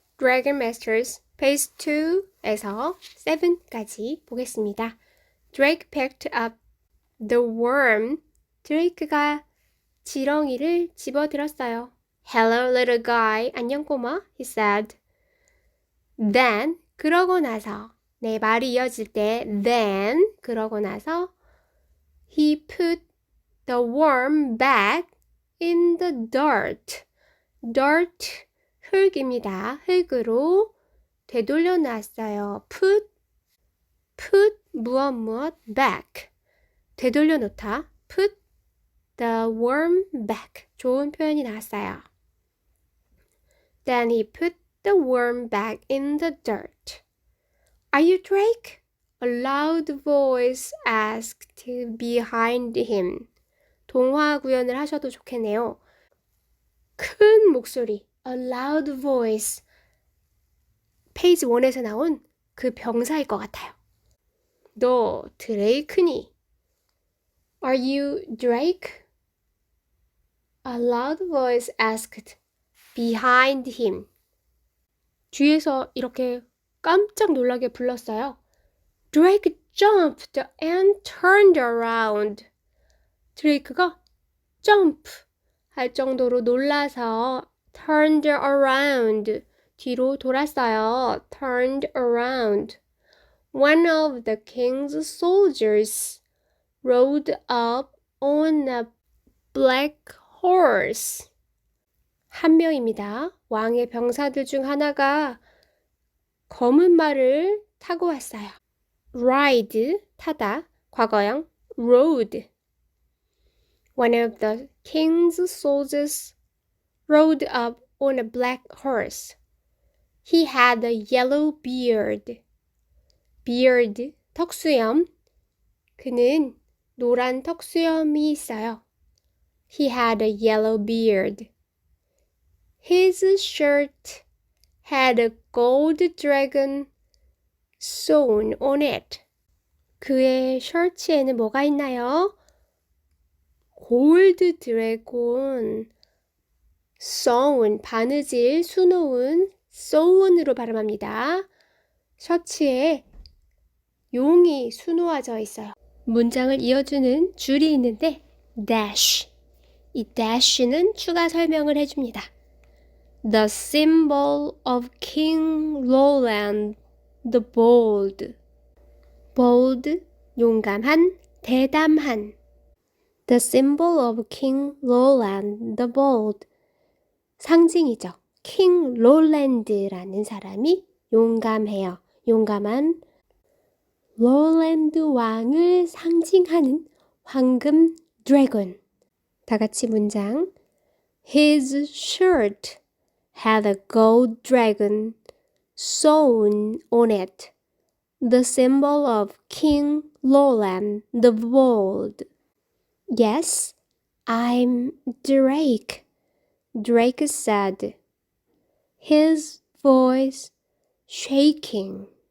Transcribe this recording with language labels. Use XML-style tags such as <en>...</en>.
<ko>Dragon Masters Phase 2에서 7까지 보겠습니다.</ko> <en>Drake picked up the worm.</en> <ko>드레이크가 지렁이를 집어들었어요.</ko> <en>Hello, little guy.</en> <ko>안녕, 꼬마.</ko> <en>He said. Then,</en> <ko>그러고 나서, 네, 말이 이어질 때 then, 그러고 나서</ko> <en>he put the worm back in the dirt.</en> <ko>dirt, 흙입니다. 흙으로 되돌려 놨어요. put, 무엇, back. 되돌려 놓다.</ko> <en>put the worm back.</en> <ko>좋은 표현이 나왔어요.</ko> <en>Then he put the worm back in the dirt. Are you Drake? A loud voice asked behind him.</en> <ko>동화 구현을 하셔도 좋겠네요. 큰 목소리,</ko> <en>a loud voice.</en> <ko>페이지 1에서 나온 그 병사일 것 같아요. 너 드레이크니?</ko> <en>Are you Drake? A loud voice asked behind him.</en> <ko>뒤에서 이렇게 깜짝 놀라게 불렀어요.</ko> <en>Drake jumped and turned around.</en> <ko>드레이크가 jump 할 정도로 놀라서</ko> <en>turned around.</en> <ko>뒤로 돌았어요. turned around.</ko> <en>One of the king's soldiers rode up on a black horse.</en> <ko>한 명입니다. 왕의 병사들 중 하나가 검은 말을 타고 왔어요. ride, 타다, 과거형 rode.</ko> <en>One of the king's soldiers rode up on a black horse. He had a yellow beard. beard, 턱수염.</en> <ko>그는 노란 턱수염이 있어요.</ko> <en>He had a yellow beard. His shirt had a gold dragon sewn on it.</en> <ko>그의 셔츠에는 뭐가 있나요? 골드 드래곤, sewn, 바느질, 수놓은, sewn으로 발음합니다. 셔츠에 용이 수놓아져 있어요. 문장을 이어주는 줄이 있는데 dash, 이 dash는 추가 설명을 해줍니다.</ko> <en>The symbol of King Roland the Bold.</en> <ko>bold, 용감한, 대담한.</ko> <en>The symbol of King Roland the Bold. 상징이죠.</en> <ko>King Roland라는 사람이 용감해요. 용감한 로랜드 왕을 상징하는 황금 드래곤. 다 같이 문장.</ko> <en>His shirt had a gold dragon sewn on it, the symbol of King Roland the Bold. Yes, I'm Drake, Drake said, his voice shaking.</en>